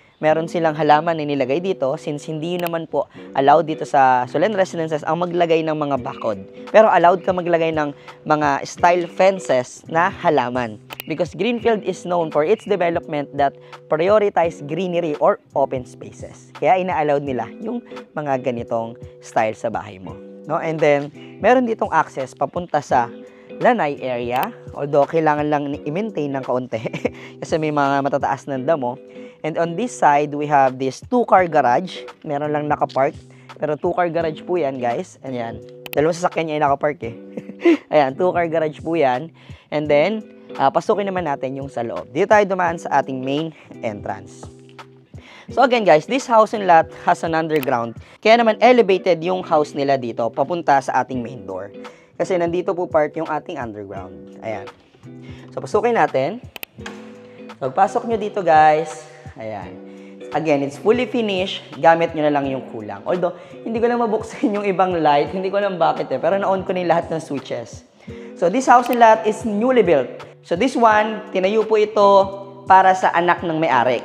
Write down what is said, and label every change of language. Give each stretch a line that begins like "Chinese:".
Filipino: meron silang halaman na nilagay dito since hindi naman po allowed dito sa Solen Residences ang maglagay ng mga bakod. Pero allowed ka maglagay ng mga style fences na halaman.
English: Because Greenfield is known for its development that prioritize greenery or open spaces.
Filipino: Kaya ina-allowed nila yung mga ganitong style sa bahay mo. No?
English: And then,
Filipino: meron ditong access papunta sa lanay area, although kailangan lang i-maintain ng kaunti kasi may mga matataas na damo.
English: And on this side, we have this 2-car garage.
Filipino: Meron lang nakapark, pero 2-car garage po yan, guys. Ayan, dalawang sasakyan niya yung nakapark eh. Ayan, 2-car garage po yan.
English: And then,
Filipino: pasukin naman natin yung sa loob. Dito tayo dumaan sa ating main entrance.
English: So again guys, this house and lot has an underground.
Filipino: Kaya naman elevated yung house nila dito papunta sa ating main door. Kasi nandito po part yung ating underground. Ayan. So, pasukin natin. So, pagpasok nyo dito, guys. Ayan.
English: Again, it's fully finished.
Filipino: Gamit nyo na lang yung kulang. Although, hindi ko lang mabuksan yung ibang light. Hindi ko lang bakit eh. Pero na-on ko na lahat ng switches.
English: So, this house and lot is newly built.
Filipino: So, this one, tinayo po ito para sa anak ng may-ari.